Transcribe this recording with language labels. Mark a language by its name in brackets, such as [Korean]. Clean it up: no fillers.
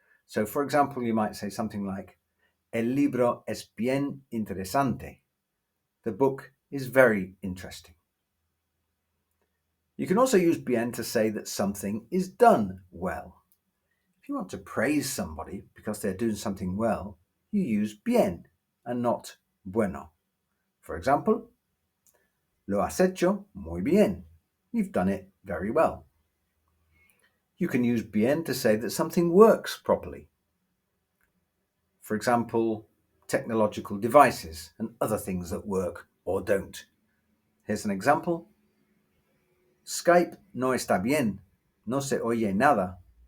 [English] So, for example, you might say something like, [Spanish] El libro es bien interesante. [English] The book is very interesting. You can also use bien to say that something is done well. If you want to praise somebody because they're doing something well, you use bien and not bueno. For example, [Spanish] Lo has hecho muy bien. [English] You've done it very well. You can use bien to say that something works properly. For example, technological devices and other things that work or don't. Here's an example. [Spanish] Skype no está bien. No se oye nada.